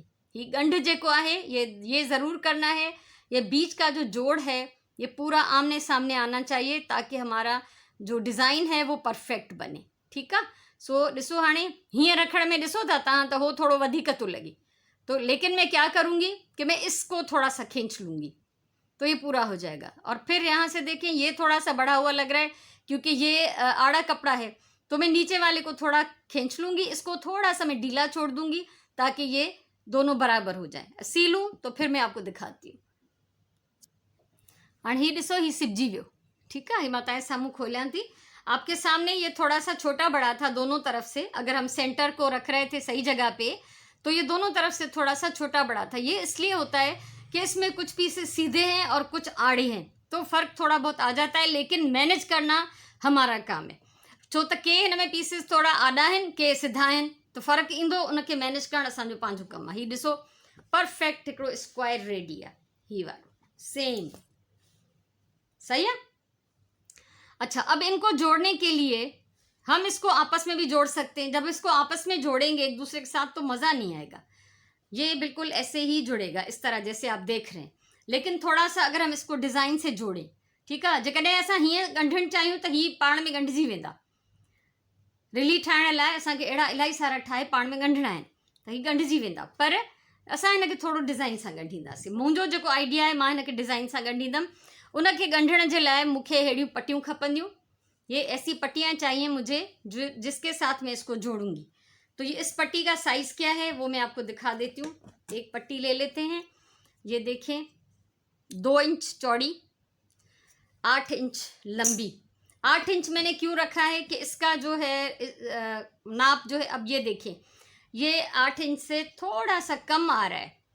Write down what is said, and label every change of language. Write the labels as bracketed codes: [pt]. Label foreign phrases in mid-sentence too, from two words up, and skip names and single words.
[hi] ये [sd] गंढ जेको आहे [hi] ये ज़रूर करना है। ये बीच का जो जोड़ है ये पूरा आमने सामने आना चाहिए ताकि हमारा जो डिज़ाइन है वो परफेक्ट बने। ठीक है, [sd] सो ॾिसो हाणे हीअं रखण में ॾिसो था तव्हां त हो थोड़ो वधीक थो लगे, [hi] तो लेकिन मैं क्या करूँगी कि मैं इसको थोड़ा सा खींच लूँगी तो ये पूरा हो जाएगा। और फिर यहाँ से देखें, ये थोड़ा सा बढ़ा हुआ लग रहा है क्योंकि ये आड़ा कपड़ा है, तो मैं नीचे वाले को थोड़ा खींच लूँगी, इसको थोड़ा सा मैं ढीला छोड़ दूँगी ताकि ये दोनों बराबर हो जाए। सी लूँ तो फिर मैं आपको दिखाती हूँ। [sd] हाणे ही ॾिसो, ही सिबजी वियो। ठीक है, ही मां तव्हांजे साम्हूं खोलियां थी। [hi] आपके सामने ये थोड़ा सा छोटा बड़ा था दोनों तरफ से। अगर हम सेंटर को रख रहे थे सही जगह पे तो ये दोनों तरफ से थोड़ा सा छोटा बड़ा था। ये इसलिए होता है कि इसमें कुछ पीसेस सीधे हैं और कुछ आड़े हैं, तो फ़र्क थोड़ा बहुत आ जाता है, लेकिन मैनेज करना हमारा काम है। [sd] छो त के हिन में पीसेस थोड़ा आड़ा आहिनि, के सिधा आहिनि, तो फ़र्क़ु ईंदो, उनखे मैनेज करणु असांजो पंहिंजो कमु आहे। हीउ ॾिसो, परफेक्ट हिकिड़ो स्क्वायर रेडी आहे ही वारो, [hi] सेम सही है। अच्छा, अब इनको जोड़ने के लिए हम इसको आपस में भी जोड़ सकते हैं। जब इसको आपस में जोड़ेंगे एक दूसरे के साथ तो मज़ा नहीं आएगा। ये बिल्कुल ऐसे ही जुड़ेगा इस तरह जैसे आप देख रहे हैं, लेकिन थोड़ा सा अगर हम इसको डिज़ाइन से जोड़ें, ठीक है, [sd] जेकॾहिं असां हीअं ॻंढणु चाहियूं त ही पाण में ॻंढिजी वेंदा। रिली ठाहिण लाइ असांखे अहिड़ा इलाही सारा ठाहे पाण में ॻंढणा आहिनि त ही ॻंढिजी वेंदा, पर असां हिनखे थोरो डिज़ाइन सां ॻंढींदासीं। मुंहिंजो जेको आइडिया आहे मां हिनखे डिज़ाइन सां ॻंढींदमि। उनखे ॻंढण जे लाइ मूंखे अहिड़ियूं पट्टियूं खपंदियूं। [hi] ये ऐसी पट्टियाँ चाहिए मुझे जो जिसके साथ मैं इसको जोड़ूंगी। तो ये इस पट्टी का साइज़ क्या है वो मैं आपको दिखा देती हूँ। एक पट्टी ले लेते हैं, ये देखें 2 इंच चौड़ी, 8 इंच लंबी। 8 इंच मैंने क्यों रखा है कि इसका जो है नाप जो है, अब ये देखें, ये 8 इंच से थोड़ा सा कम आ रहा है।